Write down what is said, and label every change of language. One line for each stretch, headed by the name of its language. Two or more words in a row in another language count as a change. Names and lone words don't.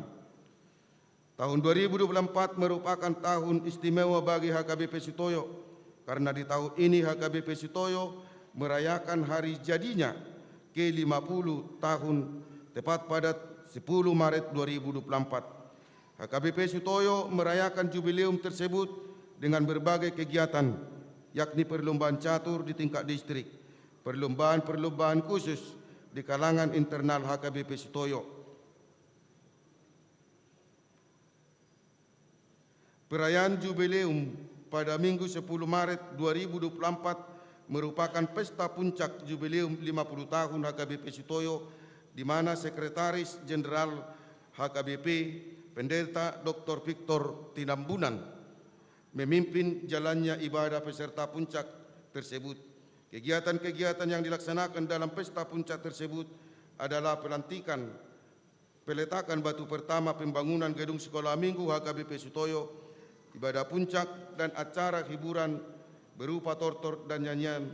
Indonesian: Tahun 2024 merupakan tahun istimewa bagi HKBP Sutoyo karena di tahun ini HKBP Sutoyo merayakan hari jadinya ke-50 tahun tepat pada 10 Maret 2024. HKBP Sutoyo merayakan jubileum tersebut dengan berbagai kegiatan, yakni perlombaan catur di tingkat distrik, perlombaan khusus di kalangan internal HKBP Sutoyo, perayaan jubileum pada Minggu 10 Maret 2024 merupakan pesta puncak jubileum 50 tahun HKBP Sutoyo, di mana Sekretaris Jenderal HKBP Pendeta Dr. Victor Tinambunan memimpin jalannya ibadah peserta puncak tersebut. Kegiatan-kegiatan yang dilaksanakan dalam pesta puncak tersebut adalah peletakan batu pertama pembangunan gedung sekolah minggu HKBP Sutoyo, ibadah puncak dan acara hiburan berupa tortor dan nyanyian.